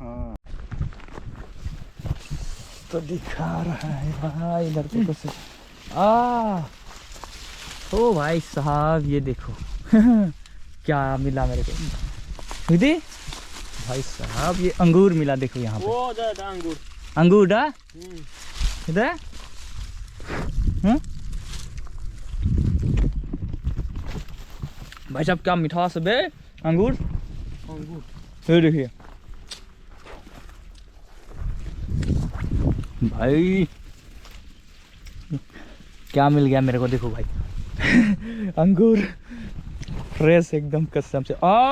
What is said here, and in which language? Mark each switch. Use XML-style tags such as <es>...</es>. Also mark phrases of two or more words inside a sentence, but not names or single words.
<hi>तो दिखा रहा है भाई इधर पे कुछ ओ भाई साहब ये देखो क्या मिला मेरे को दीदी भाई साहब ये अंगूर मिला देखो यहाँ पे</hi> <pa>O da angur.</pa> <hi>अंगूर डा इधर भाई साहब क्या मिठास है बे अंगूर ये देखिए भाई क्या मिल गया मेरे को देखो भाई अंगूर फ्रेश एकदम कसम से</hi>